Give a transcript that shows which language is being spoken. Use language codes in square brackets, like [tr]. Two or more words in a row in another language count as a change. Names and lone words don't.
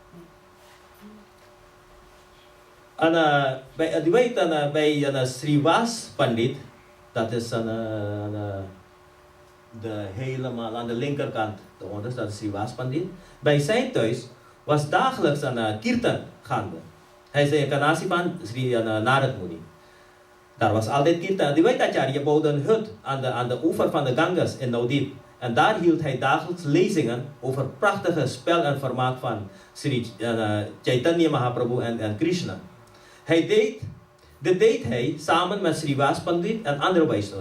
[nl] En bij Adivaita, bij Srivas Pandit, dat is helemaal aan de linkerkant, daaronder, dat is Srivas Pandit. Bij zijn thuis was dagelijks een kirtan gaande. Hij is de incarnatie van Sri Narad Muni. Daar was altijd kirtan. Adivaita Acharya bouwde een hut aan de oever van de Ganges in Navadvip. En daar hield hij dagelijks lezingen over prachtige spel en vermaak van Sri Chaitanya Mahaprabhu en Krishna. Dit deed hij samen met Srivas Pandit en andere Vaishnavas.